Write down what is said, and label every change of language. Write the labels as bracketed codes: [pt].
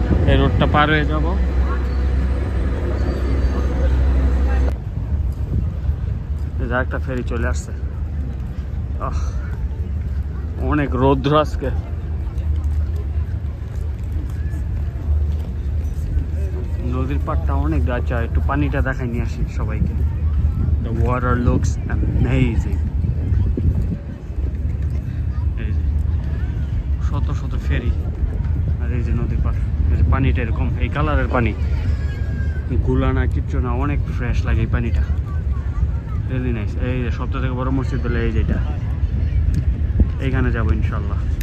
[bn] এই রোডটা পার হয়ে যাব, একটা ফেরি চলে আসছে। অনেক রৌদ্র আজকে। নদীর পাড়টা অনেক গাছ, একটু পানিটা দেখাই নিয়ে আসি সবাইকে। [en] The water looks amazing. [bn] এই যে শত শত ফেরি, আর এই যে নদীর পাড়, এই যে পানিটা এরকম এই কালারের পানি, গুলা না কিচ্ছু না, অনেক ফ্রেশ লাগে এই পানিটা, [en] Really nice. [bn] এই যে সবথেকে থেকে বড় মসজিদ হলো এই যেটা, এইখানে যাবো ইনশাল্লাহ।